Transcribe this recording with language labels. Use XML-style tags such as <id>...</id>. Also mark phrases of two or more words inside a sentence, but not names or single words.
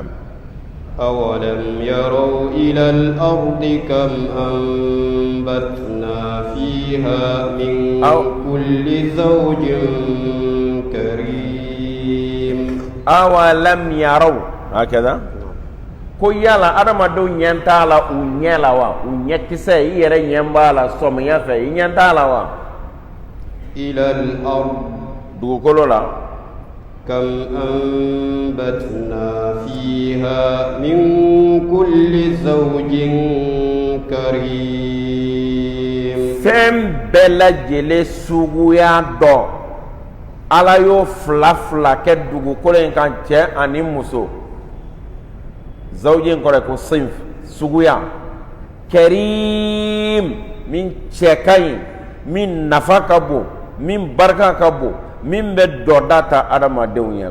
<ar>أولم يروا إلى الأرض كم أنبتنا فيها من كل زوج كريم. أولم يروا هكذا</ar> <bm>ko yala adamadenw ɲɛ t'a la u ɲɛ la wa, u ɲɛ kisɛ i yɛrɛ ɲɛ b'a la sɔmiya fɛ i ɲɛ t'a la wa?</bm> <ar>إلى الأرض,</ar> <bm>dugukolo la.</bm> <ar>كم أنبتنا فيها من كل زوج كريم.</ar> <bm>Fɛn bɛɛ lajɛlen suguya dɔ Ala y'o fila fila kɛ dugukolo in kan, cɛ ani muso. Zawjin kɔrɔ ko sinf, suguya. Karim, min cɛ ka ɲi, min nafa ka bon, min barika ka bon, min bɛ dɔda ta adamadenw ye.</bm>